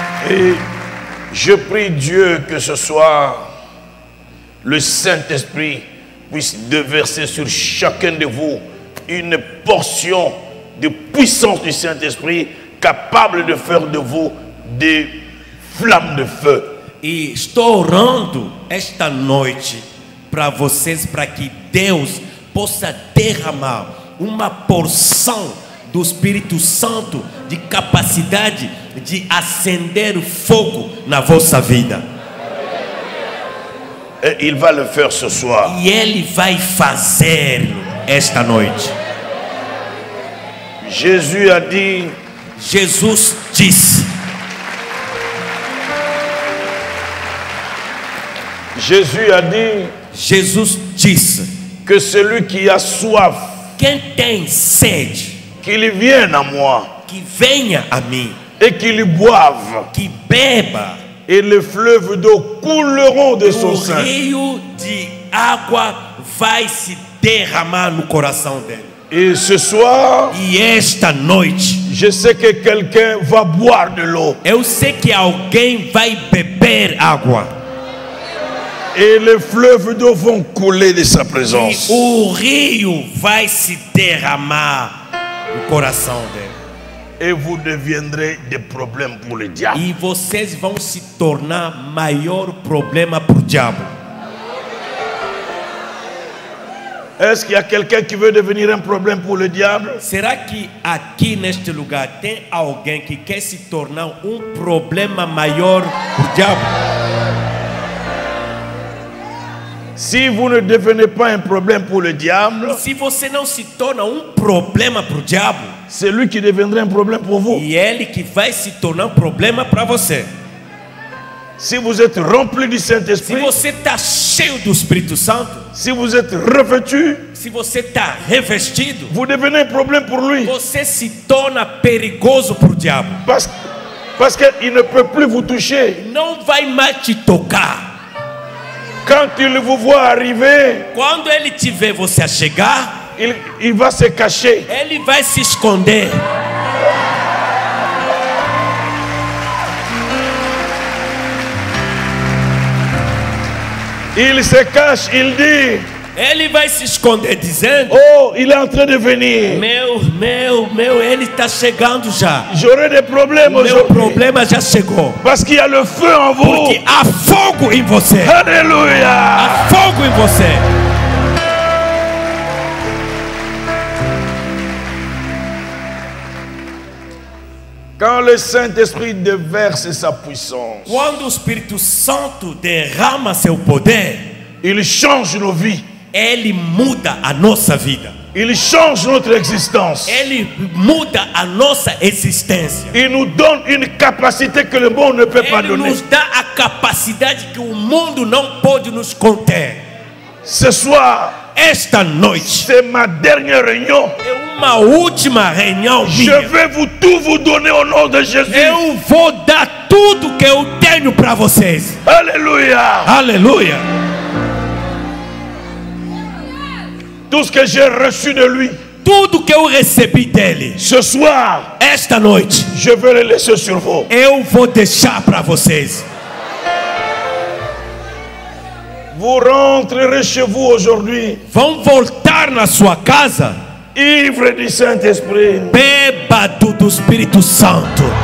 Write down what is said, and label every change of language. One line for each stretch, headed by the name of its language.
French: Et je prie Dieu que ce soir, le Saint-Esprit puisse déverser sur chacun de vous une portion de puissance du Saint-Esprit capable de faire de vous des flammes de feu.
Portuguese: E estou orando esta noite para vocês, para que Deus possa derramar uma porção do Espírito Santo de capacidade de acender o fogo na vossa vida.
French: Et il va le faire ce soir.
Portuguese: E Ele vai fazer esta noite.
French: Jésus a dit,
Portuguese: Jesus disse, Jesus disse,
French: que celui qui a soif,
Portuguese: quem tem sede,
French: qu'il vienne à moi
Portuguese: que venha a mim,
French: et qu'il boive,
Portuguese: que beba.
French: et les fleuves d'eau couleront de son
Portuguese: O
French: sein.
Portuguese: rio de água vai se derramar no coração dele.
French: Et ce soir,
Portuguese: E esta noite,
French: je sais que quelqu'un va boire de l'eau.
Portuguese: eu sei que alguém vai beber água.
French: Et les fleuves d'eau vont couler de sa
Portuguese: E
French: présence.
Portuguese: o rio vai se derramar no coração dele.
French: Et vous deviendrez des problèmes pour le diable.
Portuguese: E vocês vão se tornar maior problema para o diabo.
French: Est-ce qu'il y a quelqu'un qui veut devenir un problème pour le diable?
Portuguese: Será que aqui neste lugar tem alguém que quer se tornar problema maior para o diabo?
French: Si vous ne devenez pas un problème pour le diable,
Portuguese: Se você não se torna problema para o diabo,
French: c'est lui qui deviendra un problème pour vous.
Portuguese: e ele que vai se tornar problema para você.
French: Si vous êtes rempli du
Portuguese: Se
French: Saint-Esprit,
Portuguese: você está cheio do Espírito Santo,
French: si vous êtes revêtu,
Portuguese: se você está revestido,
French: vous devenez un problème pour lui.
Portuguese: você se torna perigoso para o diabo.
French: Parce qu'il ne peut plus vous toucher.
Portuguese: Não vai mais te tocar.
French: Quand il vous voit arriver,
Portuguese: Quando ele te vê você a chegar,
French: il va se cacher.
Portuguese: ele vai se esconder.
French: Il se cache, il dit,
Portuguese: Ele vai se esconder dizendo:
French: oh, il est en train de venir.
Portuguese: ele está chegando já.
French: J'aurai des problèmes
Portuguese: Meu
French: aujourd'hui.
Portuguese: problema já chegou.
French: Parce qu'il y a le feu en vous.
Portuguese: Porque há fogo em você.
French: Alléluia.
Portuguese: Há fogo em você.
French: Quand le Saint-Esprit déverse sa puissance,
Portuguese: Quando o Espírito Santo derrama seu poder,
French: il change nos vies.
Portuguese: ele muda a nossa vida.
French: Il change notre existence.
Portuguese: Ele muda a nossa existência.
French: Il nous donne une capacité que le monde ne peut pas
Portuguese: Ele
French: donner.
Portuguese: nos dá a capacidade que o mundo não pode nos conter.
French: Ce soir,
Portuguese: Esta noite
French: c'est ma dernière réunion.
Portuguese: é uma última reunião
French: Je
Portuguese: minha.
French: vais tout vous donner au nom de Jésus.
Portuguese: Eu vou dar tudo que eu tenho para vocês.
French: Alléluia.
Portuguese: Aleluia.
French: Tout ce que j'ai reçu de lui,
Portuguese: Tudo que eu recebi dele,
French: ce soir,
Portuguese: esta noite,
French: je vais le laisser sur vous.
Portuguese: eu vou deixar para vocês.
French: Vous rentrerez chez vous aujourd'hui,
Portuguese: Vão voltar na sua casa
French: ivre du Saint-Esprit.
Portuguese: bêbado do Espírito Santo.